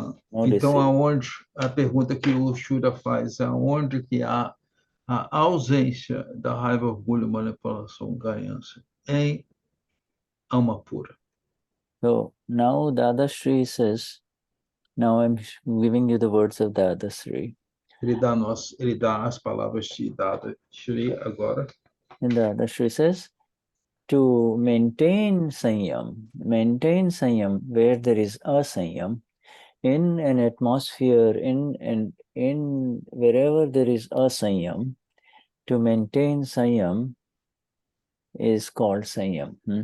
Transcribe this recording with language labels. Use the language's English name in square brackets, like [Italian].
[Portuguese] No então, aonde a pergunta que o Shuddha faz, aonde que há a ausência da raiva, orgulho, manipulação, ganância em Amapura? [English] So now Dadashri says, now I'm giving you the words of Dadashri. [Portuguese] Ele dá as palavras de Dadashri agora. [English] And Dadashri says, to maintain Saiyam where there is Asayam, in an atmosphere, in wherever there is Asayam, to maintain Saiyam is called Saiyam.